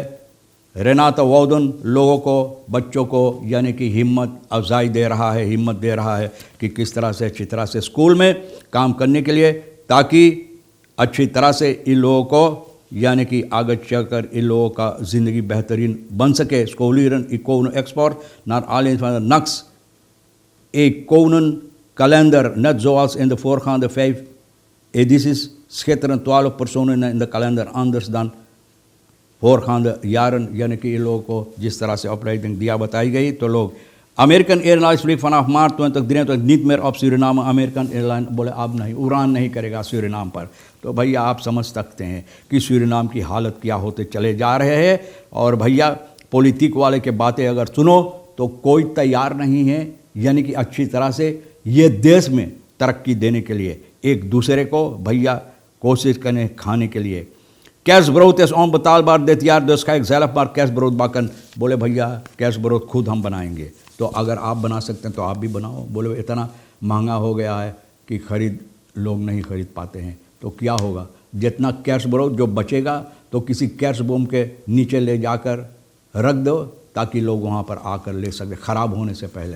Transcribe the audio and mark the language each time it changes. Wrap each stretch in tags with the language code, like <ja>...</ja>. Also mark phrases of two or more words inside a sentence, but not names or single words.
<hns>रेनातो वोडन लोगों को, बच्चों को यानी कि हिम्मत अफजाई दे रहा है, हिम्मत दे रहा है कि किस तरह से अच्छी तरह से स्कूल में काम करने के लिए, ताकि अच्छी तरह से इन लोगों को यानी कि आगे चलकर इन लोगों का ज़िंदगी बेहतरीन बन सके।</hns> <nl>Scholieren iconen export naar aanleiding van de NACS iconenkalender, net zoals in de voorgaande 5 edities, schitterend 12 personen in de kalender, anders dan voorgaande jaren,</nl> <hns>यानी कि इन लोगों को जिस तरह से ऑपरेटिंग दिया बताई गई। तो लोग</hns> <nl>अमेरिकन एयरलाइंस फ्ली vanaf maart 2023 niet meer op Suriname।</nl> <hns>अमेरिकन एयरलाइन बोले अब नहीं, उड़ान नहीं करेगा सूरीनाम पर। तो भैया आप समझ सकते हैं कि सूरीनाम की हालत क्या होते चले जा रहे हैं। और भैया पॉलिटिक वाले के बातें अगर सुनो तो कोई तैयार नहीं है, यानी कि अच्छी तरह से ये देश में तरक्की देने के लिए एक दूसरे को भैया कोशिश करें खाने के लिए।</hns> <nl>Kerstbrood is onbetaalbaar dit jaar, dus ga ik zelf maar kerstbrood bakken।</nl> <hns>बोले भैया kerstbrood खुद हम बनाएंगे, तो अगर आप बना सकते हैं तो आप भी बनाओ। बोले इतना महंगा हो गया है कि लोग नहीं खरीद पाते हैं, तो क्या होगा, जितना kerstbrood जो बचेगा तो किसी kerstboom के नीचे ले जाकर रख दो ताकि लोग वहाँ पर आकर ले सकें ख़राब होने से पहले।</hns>